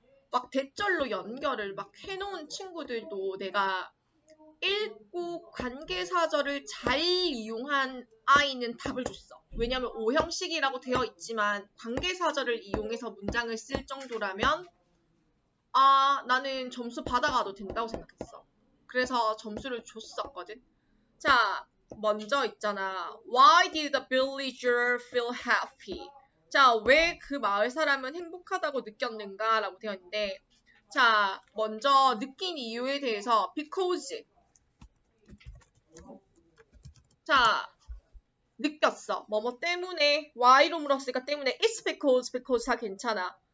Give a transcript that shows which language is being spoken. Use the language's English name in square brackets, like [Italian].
[Korean] 막 대절로 연결을 막 해놓은 친구들도 내가 읽고 관계사절을 잘 이용한 아이는 답을 줬어. 왜냐면 O형식이라고 되어 있지만 관계사절을 이용해서 문장을 쓸 정도라면 나는 점수 받아가도 된다고 생각했어. 그래서 점수를 줬었거든. 자, 먼저 있잖아. [English] Why did the villager feel happy? [Korean] 자, 왜 그 마을 사람은 행복하다고 느꼈는가? 라고 되어 있는데, 자, 먼저 느낀 이유에 대해서 because. 자, 느꼈어. 뭐뭐 때문에, why로 물었으니까 때문에 [English] it's because [Korean] 다 괜찮아.